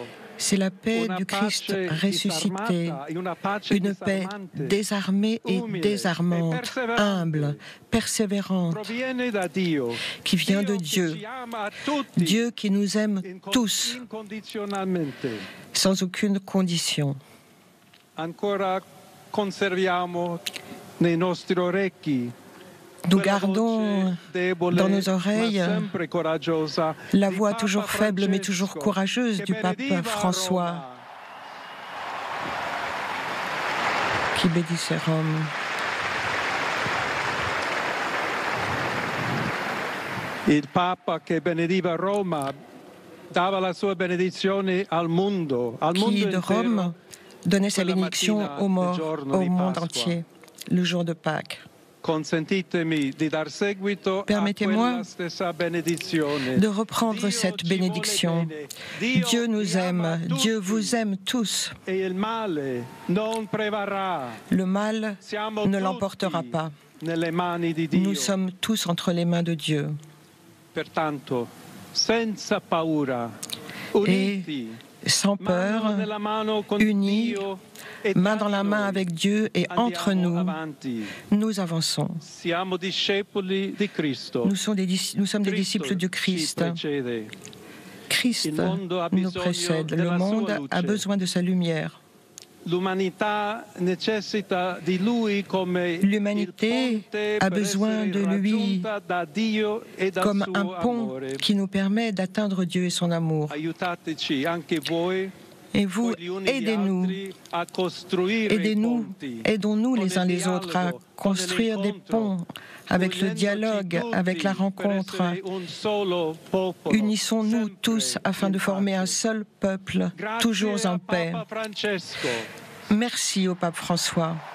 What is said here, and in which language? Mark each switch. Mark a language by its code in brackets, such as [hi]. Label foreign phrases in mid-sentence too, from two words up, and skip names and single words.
[fr] C'est la paix [it] Una [fr] du Christ [it] pace [fr] ressuscité, [it] disarmata e una pace [fr] une paix [it] disarmante. [fr] désarmée et [it] Umile [fr] désarmante, e persévérante. humble, persévérante, [it] Proviene da Dio, [fr] qui vient de [it] Dio che [fr] Dieu, [it] ci ama a tutti, [fr] Dieu qui nous aime tous, [it] incondizionalmente. [fr] sans aucune condition. [it] Ancora conserviamo nei nostri orecchi [fr] Nous [it] quella [fr] gardons [it] voce debole, [fr] dans nos [it] ma [fr] oreilles [it] sempre coraggiosa, [fr] la [it] di [fr] voix [it] Papa [fr] toujours faible mais toujours [it] Francesco, [fr] courageuse [it] che [fr] du pape [it] benediva [fr] François, [it] Roma. [fr] qui bénissait Rome. [it] Il Papa che benediva Roma dava la sua benedizione al mondo [fr] Qui de [it] intero. [fr] Rome donnait sa [it] quella [fr] bénédiction [it] mattina [fr] aux morts, [it] del giorno [fr] au [it] di [fr] monde [it] Pasqua. [fr] entier, le jour de Pâques. [it] Consentitemi di dar seguito a [fr] Permettez-moi [it] quella stessa benedizione. [fr] de reprendre [it] Dio [fr] cette [it] ci vuole [fr] bénédiction. [it] bene. Dio [fr] Dieu nous [it] vi ama [fr] aime, [it] tutti, [fr] Dieu vous aime tous. [it] e il male non prevarrà. [fr] Le mal [it] Siamo [fr] ne [it] tutti [fr] l'emportera pas. [it] nelle mani di Dio. [fr] Nous sommes tous entre les mains de Dieu. [it] Pertanto, senza paura, uniti, [fr] Sans peur, [it] mano nella mano con [fr] unis, [it] Dio e [fr] main [it] tra [fr] dans la main [it] noi, [fr] avec Dieu et entre [it] andiamo [fr] nous, [it] avanti. [fr] nous avançons. [it] Siamo discepoli di Cristo. [fr] Nous sommes des [it] Cristo [fr] disciples du [it] ci [fr] Christ. [it] precede. [fr] Christ [it] Il mondo ha [fr] nous [it] bisogno [fr] précède. Le [it] della sua [fr] monde a [it] luce. [fr] besoin de sa lumière. [it] L'umanità necessita di lui come [fr] L'humanité [it] il ponte [fr] a [it] per [fr] besoin [it] essere [fr] de lui [it] raggiunta da Dio e dal [fr] comme [it] suo [fr] un pont [it] amore. [fr] qui nous permet d'atteindre Dieu et son amour. [it] Aiutateci anche voi, [fr] Et vous, [it] gli uni gli [fr] aidez-nous, [it] altri, a costruire i [fr] aidez-nous, [it] ponti. [fr] aidons-nous [it] Con [fr] les uns [it] il [fr] les autres à [it] dialogo, [fr] construire [it] con [fr] des [it] l'incontro, [fr] ponts avec le [it] unendoci [fr] dialogue, [it] tutti [fr] avec la [it] per [fr] rencontre. [it] essere un solo popolo, [fr] Unissons-nous [it] sempre [fr] tous afin [it] in [fr] de former un [it] pace. [fr] seul peuple, [it] Grazie [fr] toujours [it] a [fr] en paix. [it] Papa Francesco. [fr] Merci au pape François.